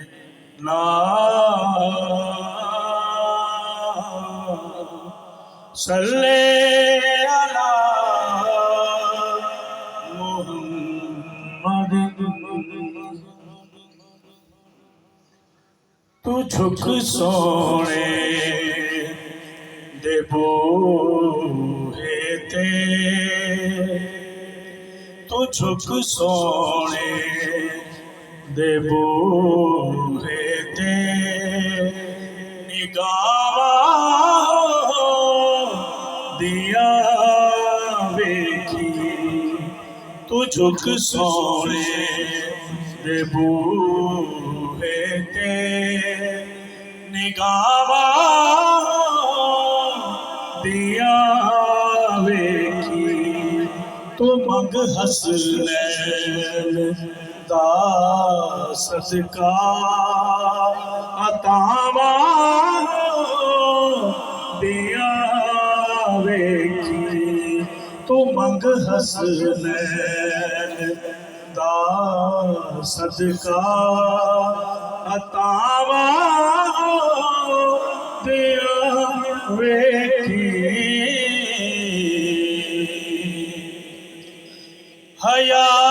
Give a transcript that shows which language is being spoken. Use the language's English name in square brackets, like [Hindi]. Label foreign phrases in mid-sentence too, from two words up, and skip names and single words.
[Arabic] صلی علی محمد [Punjabi] تو جھک سونے دے بوہے تے تو جھک سونے دے بوہے تے نگاہ دیا ویکھی تو جھک سونے دے بوہے تے نگاہ دیا ویکھی تو منگ حسنین دا صدقہ عطاواں دیا ویکھی تو منگ حسنین دا صدقہ عطاواں دیا ویکھی حیا